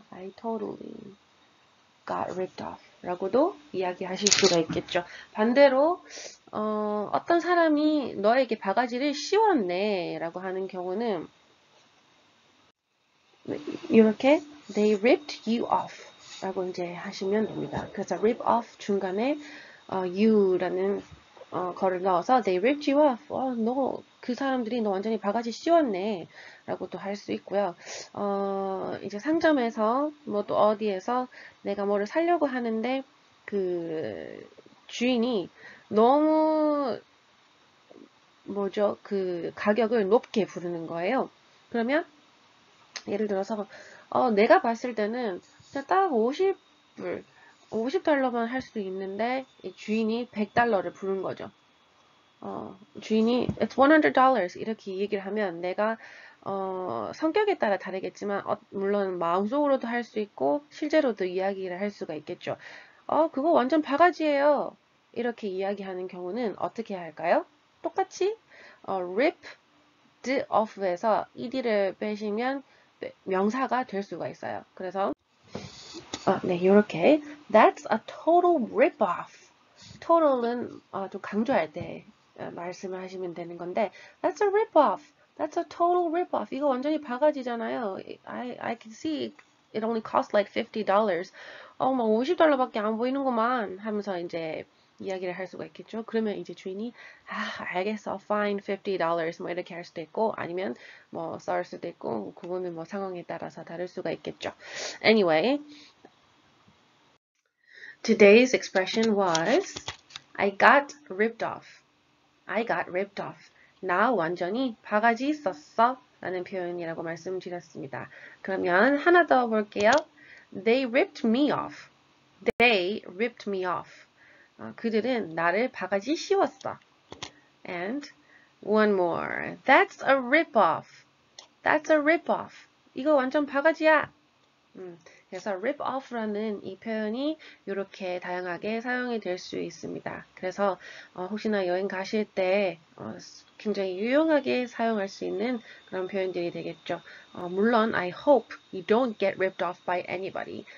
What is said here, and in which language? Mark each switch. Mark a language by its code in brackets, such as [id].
[en] I totally got ripped off. [ko] 라고도 이야기하실 수가 있겠죠. 반대로, 어떤 사람이 너에게 바가지를 씌웠네. 라고 하는 경우는, 이렇게, [en] they ripped you off. [ko] 라고 이제 하시면 됩니다. 그래서 rip off 중간에, you라는, 거를 넣어서 [en] they ripped you off. [ko] 그 사람들이 너 완전히 바가지 씌웠네. 라고도 할 수 있고요. 이제 상점에서, 뭐 또 어디에서 내가 뭐를 사려고 하는데, 그, 주인이 너무, 그 가격을 높게 부르는 거예요. 그러면, 예를 들어서 내가 봤을 때는 그냥 딱 50불, 50달러만 할 수도 있는데 이 주인이 100달러를 부른 거죠. 주인이 [en] it's $100 [ko] 이렇게 얘기를 하면 내가 성격에 따라 다르겠지만 물론 마음속으로도 할 수 있고 실제로도 이야기를 할 수가 있겠죠. 그거 완전 바가지예요. 이렇게 이야기하는 경우는 어떻게 할까요? 똑같이 ripped off에서 ed를 빼시면 명사가 될 수가 있어요. 그래서 네, 이렇게 [en] That's a total rip-off. [ko] total은 좀 강조할 때 말씀을 하시면 되는 건데 [en] That's a rip-off. That's a total rip-off. [ko] 이거 완전히 바가지잖아요. [en] I can see it only cost like $50. [ko] 막 $50밖에 안 보이는구만 하면서 이제 이야기를 할 수가 있겠죠. 그러면 이제 주인이 알겠어, [en] fine, [ko] $50 뭐 이렇게 할 수도 있고 아니면 뭐 썰 수도 있고 그거는 뭐 상황에 따라서 다를 수가 있겠죠. [en] Anyway, today's expression was I got ripped off. I got ripped off. [ko] 나 완전히 바가지 썼어 라는 표현이라고 말씀드렸습니다. 그러면 하나 더 볼게요. [en] They ripped me off. They ripped me off. [ko] 그들은 나를 바가지 씌웠어. [en] And one more. That's a rip-off. That's a rip-off. [ko] 이거 완전 바가지야. 그래서 rip off라는 이 표현이 이렇게 다양하게 사용이 될 수 있습니다. 그래서 혹시나 여행 가실 때 굉장히 유용하게 사용할 수 있는 그런 표현들이 되겠죠. 물론 [en] I hope you don't get ripped off by anybody.